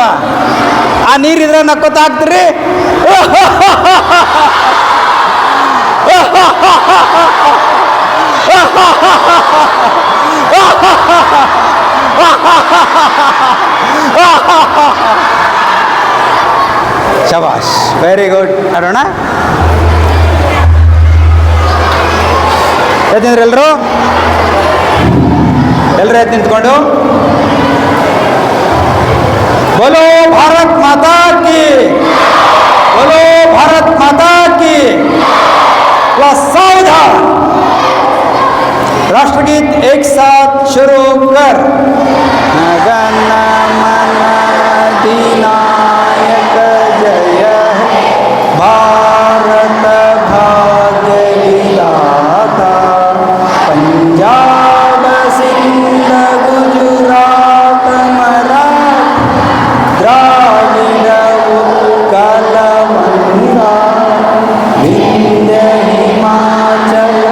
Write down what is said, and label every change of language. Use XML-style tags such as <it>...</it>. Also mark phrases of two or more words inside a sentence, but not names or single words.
<kn>ಆ ನೀರಿದ್ರೆ ನಕ್ಕೋತ ಹಾಕ್ತೀರಿ. ಶಬಾಷ್,</kn> <en>very good.</en> <kn>ಅರೋಣ ಎತ್ತಿಂದ್ರೆ ಎಲ್ಲರೂ ಎದ್ದು ನಿಂತ್ಕೊಂಡು</kn> <hi>बोलो भारत माता की, बोलो भारत माता की। सावधान, राष्ट्रगीत एक साथ शुरू कर।</hi> <bn>গণ মন অধিনায়ক জয় হে, ভারত ভাগ্য বিধাতা, পঞ্জাব সিন্ধ গুজরাট মরাঠা দ্রাবিড় উৎকল বঙ্গ, বিন্ধ্য হিমাচল</bn>